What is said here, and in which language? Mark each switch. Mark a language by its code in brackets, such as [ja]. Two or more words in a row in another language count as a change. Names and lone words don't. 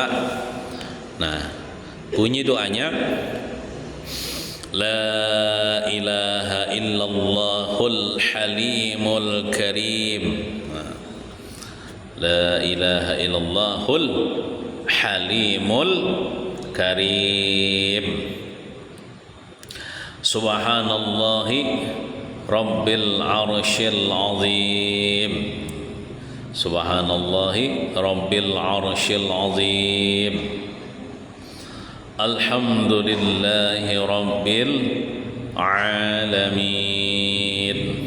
[id] Nah, bunyi doanya [ar] لا إله إلا الله الحليم الكريم. Nah, لا إله إلا الله الحليم الكريم. سبحان الله رب العرش العظيم. سبحان الله رب العرش العظيم. الحمد لله رب العالمين.